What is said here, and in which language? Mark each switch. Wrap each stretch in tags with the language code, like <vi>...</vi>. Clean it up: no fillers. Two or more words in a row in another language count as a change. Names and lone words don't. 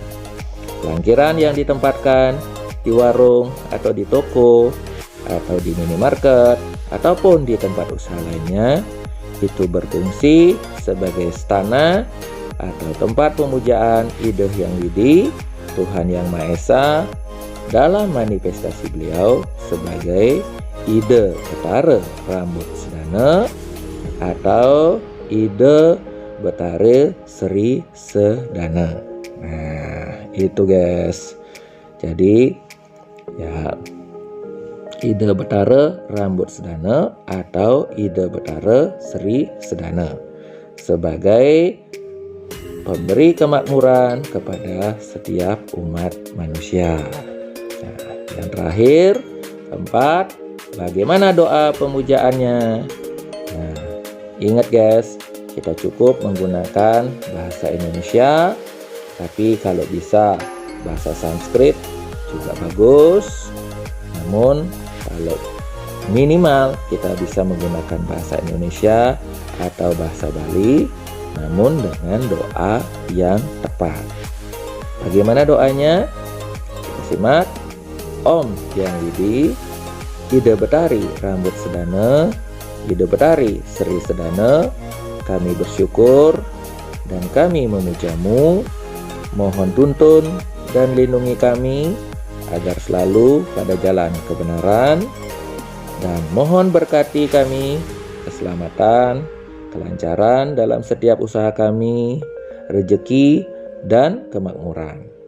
<id>Pelangkiran yang ditempatkan di warung atau di toko atau di minimarket ataupun di tempat usaha lainnya itu berfungsi sebagai istana atau tempat pemujaan Ide Hyang Widi, Tuhan Yang Maha Esa, dalam manifestasi beliau sebagai Ide Betara Rambut Sedana atau Ide Betara Sri Sedana. Nah, itu guys. Jadi Ide Betara Rambut Sedana atau Ide Betara Sri Sedana sebagai pemberi kemakmuran kepada setiap umat manusia. Nah, yang terakhir, keempat, bagaimana doa pemujaannya? Nah, ingat guys, kita cukup menggunakan bahasa Indonesia, tapi kalau bisa bahasa Sanskrit juga bagus. Namun kalau minimal kita bisa menggunakan bahasa Indonesia atau bahasa Bali, namun dengan doa yang tepat. Bagaimana doanya? Kita simak. Om Hyang Widi, Ide Betari Rambut Sedana, Ide Betari Sri Sedana, kami bersyukur dan kami memujamu. Mohon tuntun dan lindungi kami agar selalu pada jalan kebenaran, dan mohon berkati kami keselamatan, kelancaran dalam setiap usaha kami, rezeki dan kemakmuran.</id>